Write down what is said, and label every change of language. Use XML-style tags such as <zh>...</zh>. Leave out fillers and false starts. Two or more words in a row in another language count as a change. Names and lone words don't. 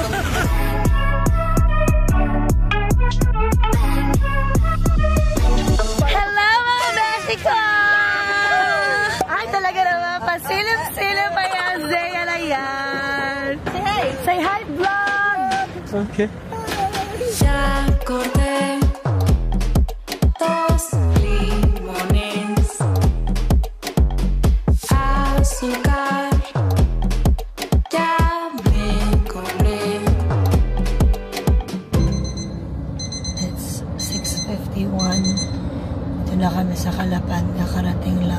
<tl>Hello mga Mexico! Ay, talaga naman. Pasilip-silip pa yan. Zaya na yan.</tl> <en>Say hi, vlog!</en> <tl>Okay.</tl> <es>Ya corté 2 limones, azúcar, ya me compré.</es> <en>It's 6:51.</en> <tl>Ito na kami sa Calapan. Nakarating lang.</tl>